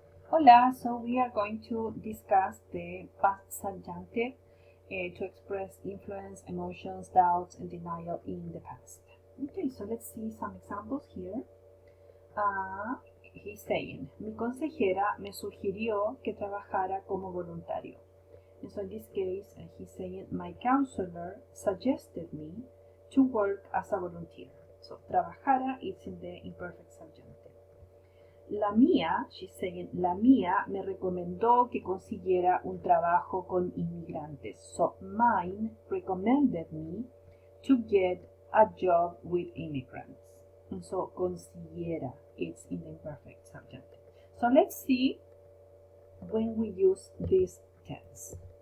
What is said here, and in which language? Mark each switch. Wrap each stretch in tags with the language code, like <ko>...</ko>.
<en>Hola, so we are going to discuss the past subjunctive to express influence, emotions, doubts, and denial in the past. Okay, so let's see some examples here. He's saying,</en> <es>mi consejera me sugirió que trabajara como voluntario.</es> <en>And so in this case, he's saying, my counselor suggested me to work as a volunteer. So trabajara is in the imperfect subjunctive.</en> <es>La mía,</es> <en>she's saying,</en> <es>la mía me recomendó que consiguiera un trabajo con inmigrantes.</es> <en>So mine recommended me to get a job with immigrants. And so consiguiera, it's in the imperfect subjunctive. So let's see when we use this tense.</en>